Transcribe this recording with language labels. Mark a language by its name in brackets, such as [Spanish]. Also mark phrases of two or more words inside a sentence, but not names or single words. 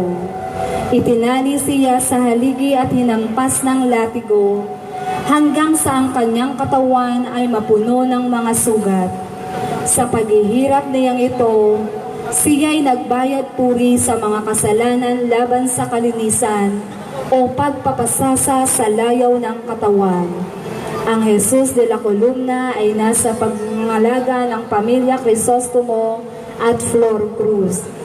[Filipino] Itinali siya sa haligi at hinampas ng latigo hanggang sa ang kanyang katawan ay mapuno ng mga sugat. Sa paghihirap niyang ito, siya'y nagbayad puri sa mga kasalanan laban sa kalinisan o pagpapasasa sa layaw ng katawan. Ang Jesus de la Columna ay nasa pangangalaga ng pamilya Crisostomo at Flor Cruz.